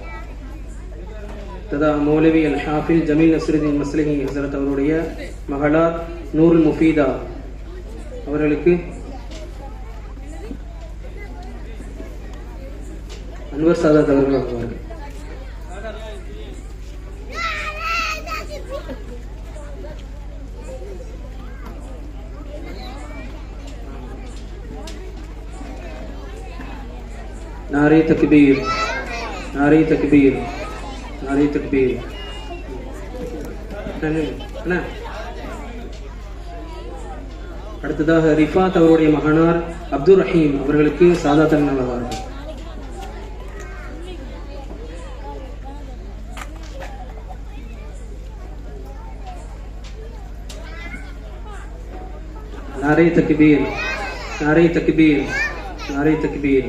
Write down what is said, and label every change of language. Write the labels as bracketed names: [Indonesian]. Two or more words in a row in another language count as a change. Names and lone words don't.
[Tamil] ததா மௌலவி அல் ஹாஃபில் ஜமீல் நஸ்ருதீன் மஸ்லஹி ஹஸரத் அவருடைய மகளார் நூருல் முஃபீதா அவர்களுக்கு அன்வர் சாதாத் அவர்கள் வழங்குவார்கள். [Urdu] نعرۂ تکبیر، نعرۂ تکبیر، نعرۂ تکبیر. [Tamil] அடுத்ததாக ரிஃபாத் அவருடைய மகனார் அப்துல் ரஹீம் அவர்களுக்கு சாதாத்தன் வழங்குவார்கள். [Urdu] نعرۂ تکبیر، نعرۂ تکبیر، نعرۂ تکبیر.